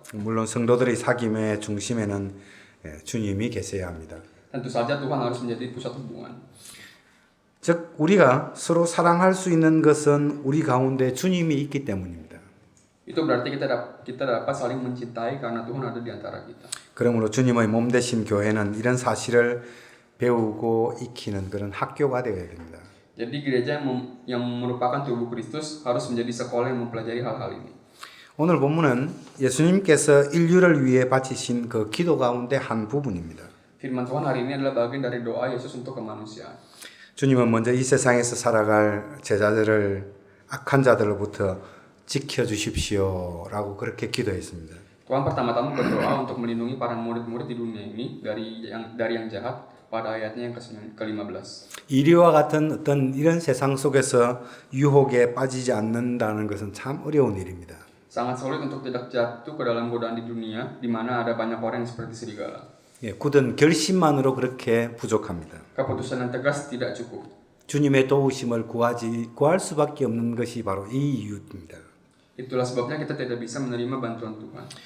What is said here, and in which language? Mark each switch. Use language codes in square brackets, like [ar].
[ko] 물론 성도들의 사귐의 중심에는 주님이 계셔야 합니다. [id] Tentu saja Tuhan harus menjadi pusat hubungan. [ko] 즉 우리가 서로 사랑할 수 있는 것은 우리 가운데 주님이 있기 때문입니다. [id] Itu berarti kita dapat saling mencintai karena Tuhan ada di antara kita. [ko] 그러므로 주님의 몸 되신 교회는 이런 사실을 배우고 익히는 그런 학교가 되어야 됩니다. [id] Jadi gereja yang merupakan tubuh Kristus harus menjadi sekolah yang mempelajari hal-hal ini. [ko] 오늘 본문은 예수님께서 인류를 위해 바치신 그 기도 가운데 한 부분입니다. [id] Firman Tuhan hari ini adalah bagian dari doa Yesus untuk kemanusiaan. [ko] 주님은 먼저 이 세상에서 살아갈 제자들을 악한 자들로부터 지켜주십시오라고 그렇게 기도했습니다. [id] Tuhan pertama-tama berdoa untuk melindungi para murid-murid di dunia ini dari yang jahat pada ayatnya yang ke-15. [ko] 이리와 같은 어떤 이런 세상 속에서 유혹에 빠지지 않는다는 것은 참 어려운 일입니다. [id] Sangat sulit untuk tidak jatuh ke dalam godaan di dunia di mana ada banyak orang yang seperti serigala. [ko] 굳은 결심만으로 그렇게 부족합니다. [id] Keputusan yang tegas tidak cukup. [ko] 주님의 도우심을 구할 수밖에 없는 것이 바로 이 이유입니다. [id] Itulah sebabnya kita tidak bisa menerima bantuan Tuhan.